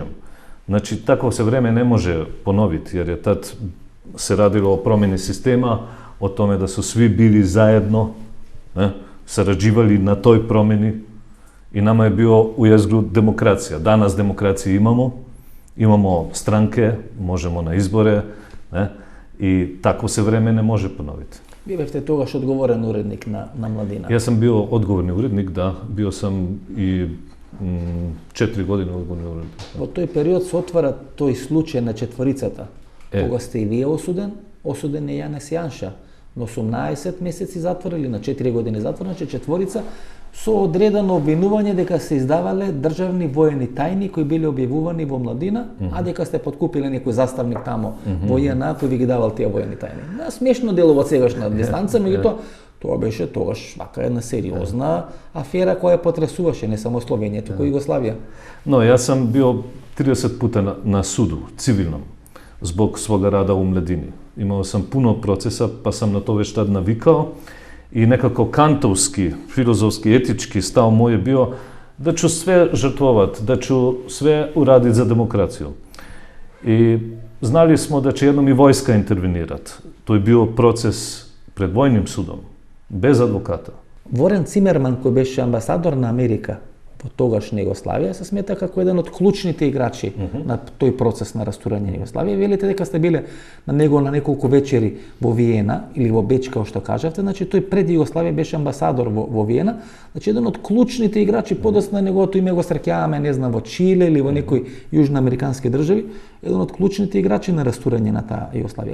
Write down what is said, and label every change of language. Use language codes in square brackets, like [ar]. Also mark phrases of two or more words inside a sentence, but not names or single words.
[sr] Znači, takvo se vreme ne može ponoviti jer je tad se radilo o promjeni sistema, o tome da su svi bili zajedno, sarađivali na toj promjeni i nama je bio u jezgru demokracija. Danas demokraciju imamo stranke, možemo na izbore i takvo se vreme ne može ponoviti. [mk] Бевте тогаш одговорен уредник на Младина. [sr] Ja sam bio odgovorni urednik, da. Bio sam i 4 godine odgovorni urednik. [mk] Во тој период се отвара тој случај на четворицата. Кога сте и вие осуден е Јанес Јанша на 18 месеци затвор или на 4 години затвор, значи четворица со одредено обвинување дека се издавале државни воени тајни кои биле објавувани во Младина, а дека сте подкупиле некој заставник тамо во ЈНА кој ви ги давал тие воени тајни. Смешно делува од сегашна дистанца, меѓутоа тоа беше тогаш вака една сериозна афера која потресуваше не само Словенија, туку и Југославија. [sr] No, ja sam bio 30 puta na sudu, civilnom, zbog svoga rada u Mladini. Imao sam puno procesa, pa sam na to već tad navikao i nekako kantovski, filozofski, etički stav moj je bio da ću sve žrtvovat, da ću sve uraditi za demokraciju. I znali smo da će jednom i vojska intervenirati. To je bio proces pred vojnim sudom, bez advokata. [mk] Ворен Цимерман, кој беше амбасадор на Америка во тогашна Југославија, се смета како еден од клучните играчи на тој процес на растурање на Југославија. Велите дека сте биле на него на неколку вечери во Виена или во Беч, како што кажавте, значи тој пред Југославија беше амбасадор во Виена, значи еден од клучните играчи, подоцна неговото име го среќаваме, не знам, во Чиле или во некои јужноамерикански држави, еден од клучните играчи на растурање на таа Југославија.